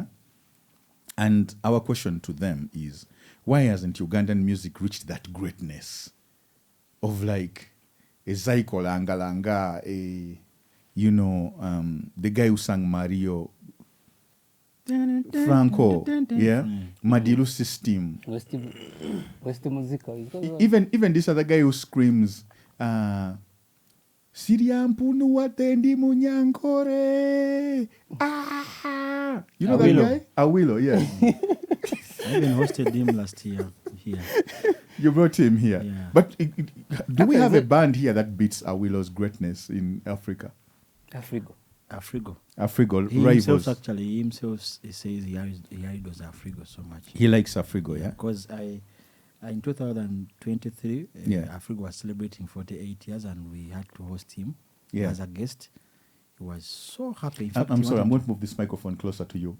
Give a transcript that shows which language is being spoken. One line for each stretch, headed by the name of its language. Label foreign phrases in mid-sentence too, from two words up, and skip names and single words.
English: And our question to them is, why hasn't Ugandan music reached that greatness of like a Zaiko Langalanga, the guy who sang Mario, Franco, yeah, Madilu system. West Musica. Even this other guy who screams, Siriampunu watendi munyankore. Ah, you know Awilo. that guy? Awilo, yes. I even hosted him last year here. You brought him here. Yeah. But do we have a band here that beats Awilo's greatness in Africa? Afrigo. Afrigo, He rivals. himself he says he idols Afrigo so much. He likes Afrigo, yeah? Because in 2023, Afrigo was celebrating 48 years and we had to host him as a guest. He was so happy. In fact, I'm sorry, I'm going to move this microphone closer to you.